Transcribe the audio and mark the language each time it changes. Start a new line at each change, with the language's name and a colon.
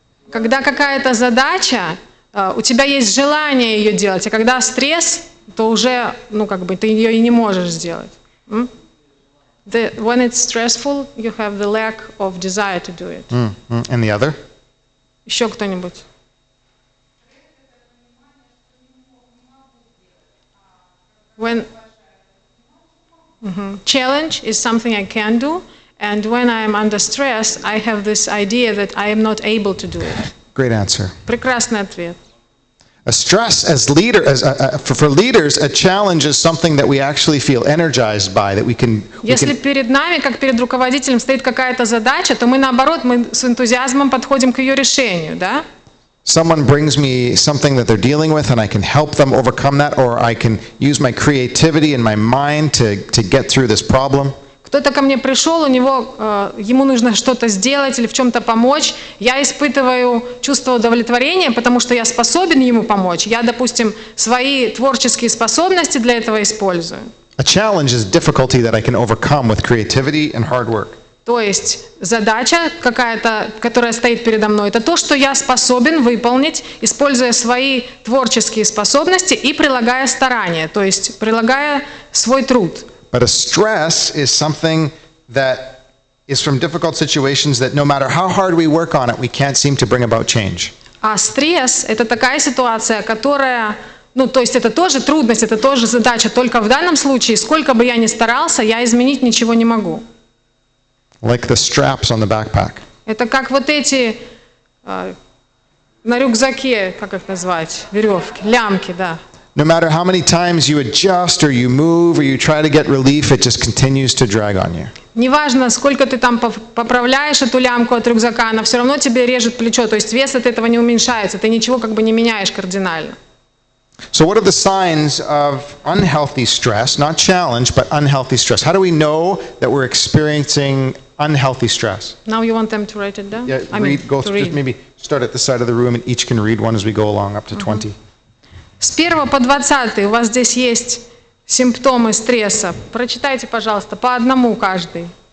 Russian: Когда какая-то задача, у тебя есть желание ее делать, а когда стресс, то уже, ты ее и не можешь сделать.
English: When it's stressful, you have the lack of desire to do it. And the other?
Russian: Еще кто-нибудь?
English: Challenge is something I can do, and when I am under stress, I have this idea that I am not able to do it. Great answer.
Russian: Прекрасный ответ.
English: A stress for leaders, a challenge is something that we actually feel energized by, that we can.
Russian: Если перед нами, как перед руководителем, стоит какая-то задача, то мы наоборот, мы с энтузиазмом подходим к ее решению, да?
English: Someone brings me something that they're dealing with, and I can help them overcome that, or I can use my creativity and my mind to get through this problem.
Russian: Кто-то ко мне пришел, ему нужно что-то сделать или в чем-то помочь. Я испытываю чувство удовлетворения, потому что я способен ему помочь. Я, допустим, свои творческие способности для этого использую.
English: A challenge is difficulty that I can overcome with creativity and hard work.
Russian: То есть задача какая-то, которая стоит передо мной, это то, что я способен выполнить, используя свои творческие способности и прилагая старания, то есть прилагая свой труд.
English: But a stress is something that is from difficult situations that no matter how hard we work on it, we can't seem to bring about change.
Russian: А стресс – это такая ситуация, которая, то есть это тоже трудность, это тоже задача, только в данном случае, сколько бы я ни старался, я изменить ничего не могу.
English: Like the straps on the backpack.
Russian: Это как вот эти на рюкзаке, как их назвать, веревки, лямки, да.
English: No matter how many times you adjust or you move or you try to get relief, it just continues to drag on you.
Russian: Неважно, сколько ты там поправляешь эту лямку от рюкзака, она все равно тебе режет плечо, то есть вес от этого не уменьшается, ты ничего не меняешь кардинально.
English: So what are the signs of unhealthy stress, not challenge, but unhealthy stress? How do we know that we're experiencing unhealthy stress? Now you want them to write it down? Yeah, just maybe start at the side of the room and each can read one as we go along up to 20.
Russian: С 1 по 20 у вас здесь есть симптомы стресса. Прочитайте, пожалуйста, по одному каждый.